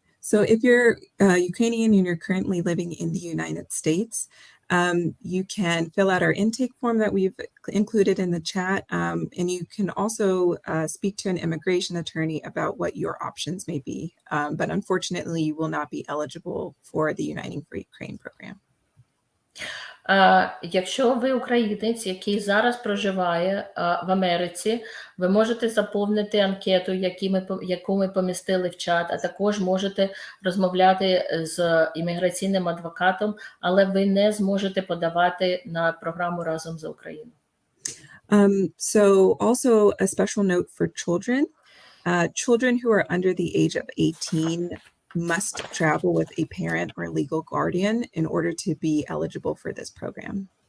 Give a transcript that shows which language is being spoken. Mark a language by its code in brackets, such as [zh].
[en] So if you're Ukrainian and you're currently living in the United States, you can fill out our intake form that we've included in the chat, and you can also speak to an immigration attorney about what your options may be. But unfortunately, you will not be eligible for the Uniting for Ukraine program. [uk] Якщо ви українець, який зараз проживає в Америці, ви можете заповнити анкету, яку ми помістили в чат, а також можете розмовляти з імміграційним адвокатом, але ви не зможете подавати на програму «Разом за Україну». [en] So also a special note for children. Children who are under the age of 18 must travel with a parent or legal guardian in order to be eligible for this program.